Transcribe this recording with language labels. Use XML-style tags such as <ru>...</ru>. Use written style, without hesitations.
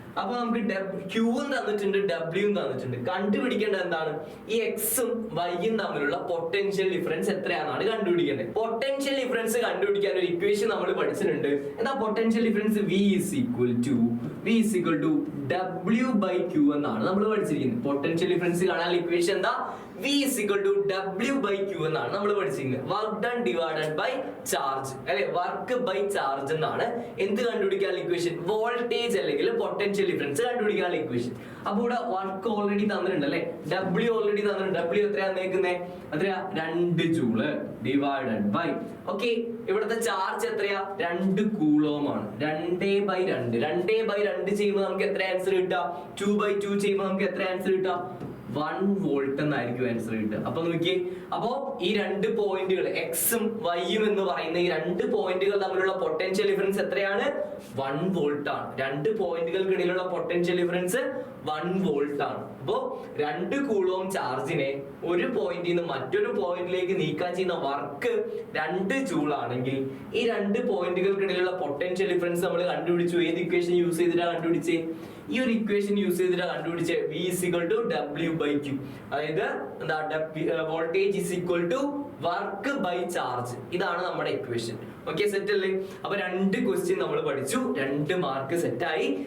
<ml>അപ്പൊ നമുക്ക് ക്യൂവും തന്നിട്ടുണ്ട്, ഡബ്ല്യൂവും തന്നിട്ടുണ്ട്. കണ്ടുപിടിക്കേണ്ടത് എന്താണ്? ഈ എക്സും വൈയും തമ്മിലുള്ള പൊട്ടൻഷ്യൽ ഡിഫറൻസ് എത്രയാണെന്നാണ് കണ്ടുപിടിക്കേണ്ടത്. പൊട്ടൻഷ്യൽ ഡിഫറൻസ് കണ്ടുപിടിക്കാൻ ഒരു ഇക്വേഷൻ നമ്മൾ പഠിച്ചിട്ടുണ്ട്. എന്താ potential difference?</ml> <en>V is equal to W by Q</en> <ml>എന്നാണ് നമ്മൾ പഠിച്ചിരിക്കുന്നത്. പൊട്ടൻഷ്യൽ ഡിഫറൻസ് കാണാൻ ഇക്വേഷൻ എന്താ?</ml> <en>V is equal to W by Q</en> <ml>എന്നാണ് നമ്മൾ പഠിച്ചിരിക്കുന്നത്. Work done divided by charge അല്ലെ, വർക്ക് ബൈ ചാർജ് എന്നാണ് എന്ത് കണ്ടുപിടിക്കാനുള്ള ഇക്വേഷൻ? വോൾട്ടേജ് അല്ലെങ്കിൽ പൊട്ടൻഷ്യൽ ഡിഫറൻസ് കണ്ടുപിടിക്കാനുള്ള ഇക്വേഷൻ. അപ്പൊ ഇവിടെ വർക്ക് ഓൾറെഡി തന്നിട്ടുണ്ട് അല്ലെ, W ഓൾറെഡി തന്നിട്ടുണ്ട്. W എത്രയാണ് നിൽക്കുന്നത്? എത്രയാ? 2 ജൂള് ഡിവൈഡഡ് ബൈ ഓക്കെ. ഇവിടുത്തെ ചാർജ് എത്രയാ? 2 കൂളോം ആണ്. 2/2 ചെയ്യുമ്പോൾ നമുക്ക് എത്ര ആൻസർ കിട്ടുക? 2/2 ചെയ്യുമ്പോൾ നമുക്ക് എത്ര ആൻസർ കിട്ടുക? 1 വോൾട്ട് എന്നായിരിക്കും ആൻസർ കിട്ടുക. അപ്പൊ നോക്കിയേ, അപ്പോ ഈ 2 പോയിന്റുകൾ എക്സും വൈയും എന്ന് പറയുന്ന ഈ 2 പോയിന്റുകൾ തമ്മിലുള്ള പൊട്ടൻഷ്യൽ ഡിഫറൻസ് എത്രയാണ്? 1 വോൾട്ട് ആണ്. 2 പോയിന്റുകൾക്കിടയിലുള്ള പൊട്ടൻഷ്യൽ ഡിഫറൻസ് 1 വോൾട്ട് ആണ്. അപ്പോ 2 കൂളോം ചാർജിനെ ഒരു പോയിന്റിൽ നിന്ന് മറ്റൊരു പോയിന്റിലേക്ക് നീക്കാൻ ചെയ്യുന്ന വർക്ക് 2 ജൂൾ ആണെങ്കിൽ ഈ 2 പോയിന്റുകൾക്കിടയിലുള്ള പൊട്ടൻഷ്യൽ ഡിഫറൻസ് നമ്മൾ കണ്ടുപിടിച്ചു. ഏത് ഇക്വേഷൻ യൂസ് ചെയ്തിട്ടാണ് കണ്ടുപിടിച്ചേ? ഈ ഒരു ഇക്വേഷൻ യൂസ് ചെയ്തിട്ട് കണ്ടുപിടിച്ച</ml> <en>V is equal to W by Q.</en> <ml>അതായത് എന്താ?</ml> <en>Voltage is equal to work by charge.</en> <ml>ഇതാണ് നമ്മുടെ ഇക്വേഷൻ. ഓക്കെ, സെറ്റ് അല്ലേ? അപ്പൊ 2 ക്വസ്റ്റ്യൻ നമ്മൾ പഠിച്ചു, 2 മാർക്ക് സെറ്റ് ആയി.</ml>